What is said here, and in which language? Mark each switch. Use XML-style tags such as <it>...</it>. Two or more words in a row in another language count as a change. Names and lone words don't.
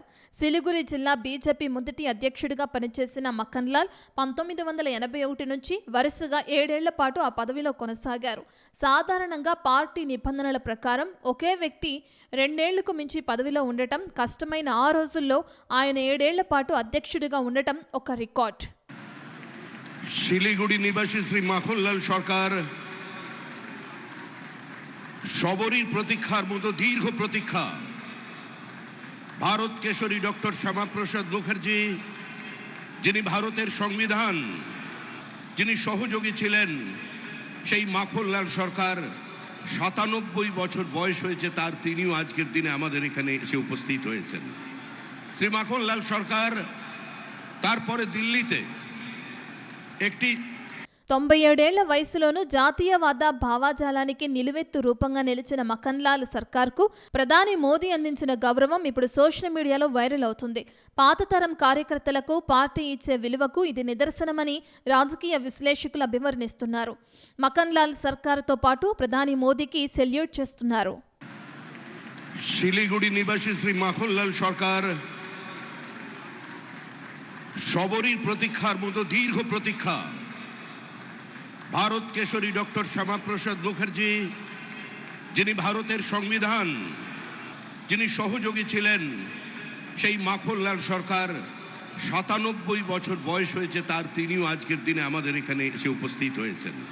<te>సిలిగురి జిల్లా బీజేపీ మొదటి అధ్యక్షుడిగా పనిచేసిన మఖన్ లాల్ 1981 నుంచి వరుసగా 7 ఏళ్ల పాటు ఆ పదవిలో కొనసాగారు. సాధారణంగా పార్టీ నిబంధనల ప్రకారం ఒకే వ్యక్తి 2 ఏళ్లకు మించి పదవిలో ఉండటం కష్టమైన ఆ రోజుల్లో ఆయన 7 ఏళ్ల పాటు అధ్యక్షుడిగా ఉండటం ఒక రికార్డ్.</te> <bn>শিলিগুড়ি নিবাসী শ্রী মাখনলাল সরকার সবরীর প্রতীক্ষার মতো দীর্ঘ প্রতীক্ষা। ভারত কেশরী ডক্টর শ্যামাপ্রসাদ মুখার্জি, যিনি ভারতের সংবিধান, যিনি সহযোগী ছিলেন, সেই মাখনলাল সরকার ৯৭ বছর বয়স হয়েছে তার, তিনিও আজকের দিনে আমাদের এখানে এসে উপস্থিত হয়েছেন। শ্রী মাখনলাল সরকার তারপরে দিল্লিতে</bn> <te>97 ఏళ్ల వయసులోనూ జాతీయవాద భావజాలానికి నిలువెత్తు రూపంగా నిలిచిన మఖన్ లాల్ సర్కార్కు ప్రధాని మోదీ అందించిన గౌరవం ఇప్పుడు సోషల్ మీడియాలో వైరల్ అవుతుంది. పాత తరం కార్యకర్తలకు పార్టీ ఇచ్చే విలువకు ఇది నిదర్శనమని రాజకీయ విశ్లేషకులు అభివర్ణిస్తున్నారు. మఖన్ లాల్ సర్కార్తో పాటు ప్రధాని మోదీకి సెల్యూట్ చేస్తున్నారు.</te> <bn>শিলিগুড়ি নিবাসী শ্রী মাখনলাল সরকার সবরীর প্রতীক্ষার মতো দীর্ঘ প্রতীক্ষা। ভারত কেশরী ডক্টর শ্যামাপ্রসাদ মুখার্জি, যিনি ভারতের সংবিধান, যিনি সহযোগী ছিলেন, সেই মাখনলাল সরকার ৯৭ বছর বয়স হয়েছে তার, তিনিও আজকের দিনে আমাদের এখানে এসে উপস্থিত হয়েছেন।</bn>